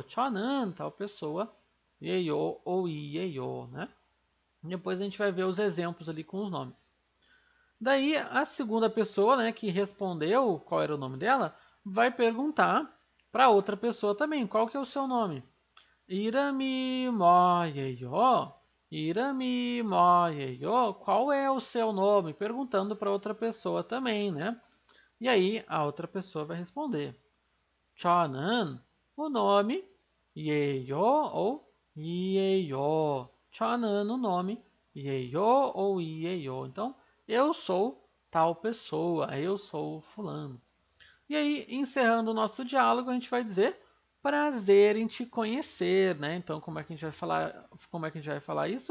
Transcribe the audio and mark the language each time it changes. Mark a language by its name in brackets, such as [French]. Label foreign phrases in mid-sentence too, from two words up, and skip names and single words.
[Portuguese] 저는 tal pessoa. Ieyo ou Ieyo, né? Depois a gente vai ver os exemplos ali com os nomes. Daí a segunda pessoa, né, que respondeu qual era o nome dela, vai perguntar para outra pessoa também, qual que é o seu nome? [Korean] 이름이 뭐예요? 이름이 뭐예요? [Portuguese] Qual é o seu nome? Perguntando para outra pessoa também, né? E aí a outra pessoa vai responder. 저는 o nome 예요 ou 이예요. 저는 o nome 예요 ou 이예요. Então, eu sou tal pessoa, eu sou fulano. E aí, encerrando o nosso diálogo, a gente vai dizer prazer em te conhecer, né? Então, como é que a gente vai falar, como é que a gente vai falar isso?